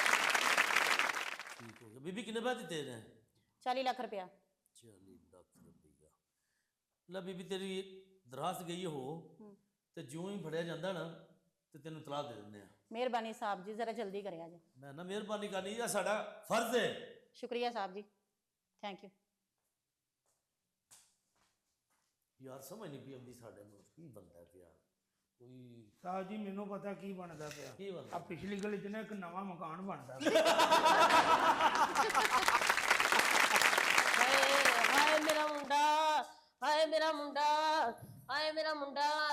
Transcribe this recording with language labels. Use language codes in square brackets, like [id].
[pa] ਠੀਕ ਹੋ ਗਿਆ ਬੀਬੀ, ਕਿੰਨੇ ਪੈਸੇ ਦਿੱਤੇ ਨੇ? [ur] 40 लाख रुपया। [pa] 40 ਲੱਖ ਰੁਪਈਆ। ਲੈ ਬੀਬੀ, ਤੇਰੀ ਦਰਖਾਸਤ ਗਈ ਹੋ ਤੇ ਜਿਉਂ ਹੀ ਫੜਿਆ ਜਾਂਦਾ ਨਾ ਤੇ ਤੈਨੂੰ ਤਲਾਹ ਦੇ ਦਿੰਦੇ ਆ। [ur] मेहरबानी साहब जी, जरा जल्दी करें जी। [pa] ਮੈਂ ਨਾ ਮਿਹਰਬਾਨੀ ਕਰਨੀ, ਇਹ ਸਾਡਾ ਫਰਜ਼ ਹੈ। [ur] शुक्रिया साहब जी, थैंक यू। [pa] ਯਾਰ ਸਮਝ ਨਹੀਂ ਪਈ ਆਉਂਦੀ ਸਾਡੇ ਮੁਲਕ ਕੀ ਬੰਦਾ ਪਿਆ ਕੋਈ। ਸਾਹਿਬ ਜੀ ਮੈਨੂੰ ਪਤਾ ਕੀ ਬਣਦਾ ਪਿਆ। ਕੀ ਬਣਦਾ? ਆ ਪਿਛਲੀ ਗਲੀ ਚ ਨਾ ਇੱਕ ਨਵਾਂ ਮਕਾਨ ਬਣਦਾ ਪਿਆ। ਹਾਏ ਮੇਰਾ ਮੁੰਡਾ, ਹਾਏ ਮੇਰਾ ਮੁੰਡਾ, ਹਾਏ ਮੇਰਾ ਮੁੰਡਾ।